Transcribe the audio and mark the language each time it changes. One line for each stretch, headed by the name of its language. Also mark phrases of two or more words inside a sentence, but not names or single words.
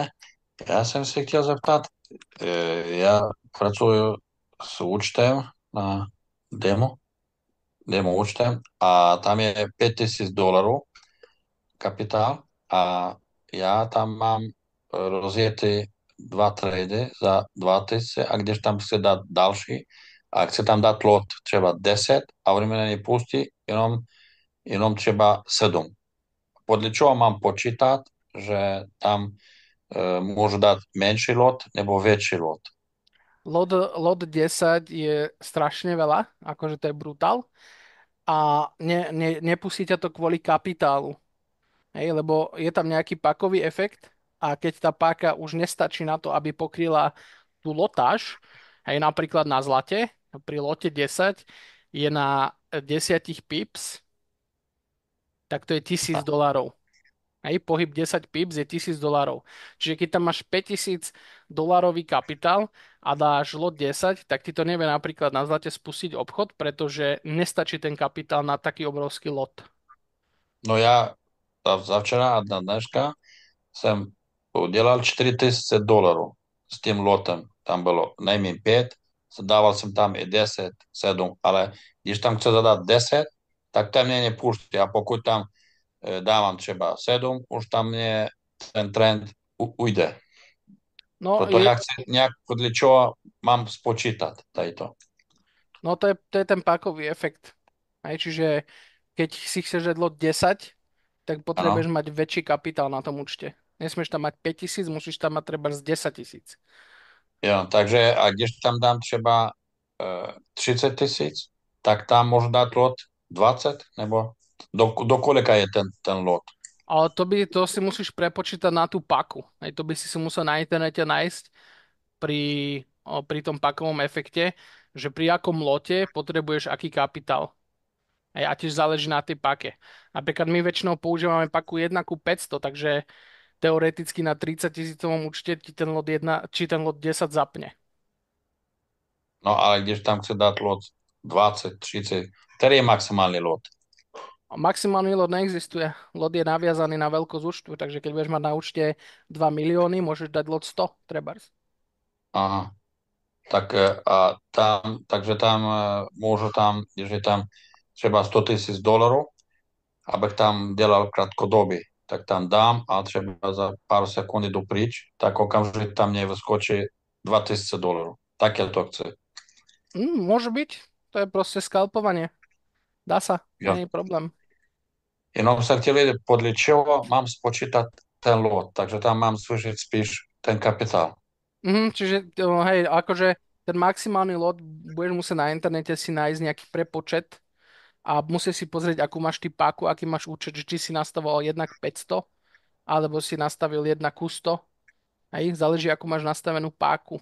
Czech: Já jsem se chtěl zeptat, já pracuji s účtem na demo, demo účtem a tam je $5,000 kapitál a já tam mám rozjetý dva trady za 2000 a když tam chce dát další a chce tam dát lot třeba 10 a oni mě nepustí jenom třeba 7.
Slovak: Podle čeho mám počítat, že tam môžu dať menší lot nebo väčší lot. Lot 10 je strašne veľa, akože to je brutál. A nepustí ťa to kvôli kapitálu. Hej, lebo je tam nejaký pákový efekt a keď tá páka už nestačí na to, aby pokryla tú lotáž, hej, napríklad na zlate, pri lote 10 je na 10 pips, tak to je $1,000. Hej, pohyb 10 pips je $1,000. Čiže keď tam máš $5,000 kapitál a dáš lot 10, tak ti to nevie napríklad na zlate spustiť obchod, pretože nestačí ten kapitál na taký obrovský lot.
Czech: No ja zavčera a na dneška jsem udělal $4,000 s tím lotem. Tam bylo nejméně 5, dával jsem tam i 10, 7, ale když tam chce zadat 10, tak tam mě nepustí. A pokud tam dávám třeba 7, už tam mě ten trend ujde. No, Proto já chci nějak podle čeho mám spočítat tady to.
Slovak: no to je ten pákový efekt. Hej, čiže keď si chceš dať lot 10, tak
Czech: Ano.
Slovak: potrebuješ mať väčší kapitál na tom účte. Nesmieš tam mať 5,000, musíš tam mať treba z 10,000.
Czech: Jo, takže a když tam dám třeba 30,000, tak tam můžu dát lot 20, nebo do kolika je ten lot?
Slovak: Ale to si musíš prepočítať na tú paku. Hej, to by si musel na internete nájsť pri, pri tom pakovom efekte, že pri akom lote potrebuješ aký kapitál. Hej, a tiež záleží na tej pake. Napríklad my väčšinou používame paku 1 ku 500, takže teoreticky na 30 000 účte ti ten lot 1, či ten lot 10 zapne. No ale když tam chce dát lot 20, 30, který je maximální lot? A maximálny lot neexistuje. Lot je naviazaný na veľkosť účtu, takže keď budeš mať na účte 2 milióny, môžeš dať lot 100, trebárs.
Czech: Aha, tak takže tam můžu tam, když je tam třeba $100,000, abych tam dělal krátkodobě, tak tam dám a třeba za pár sekund jdu pryč, tak okamžitě tam mě vyskočí $2,000. Tak já to chci.
Slovak: Môže byť. To je proste skalpovanie. Dá sa,
Czech: Jo.
Slovak: nie je problém.
Czech: Jenom jsem chtěl vědět, podle čeho mám spočítat ten lot, takže tam mám slyšet spíš ten kapitál.
Slovak: Čiže hej, akože ten maximálny lot budeš musieť na internete si nájsť nejaký prepočet a musíš si pozrieť, akú máš ty páku, aký máš účet, že či si nastavoval 1 k 500 alebo si nastavil 1 ku 100. Hej, záleží, akú máš nastavenú páku.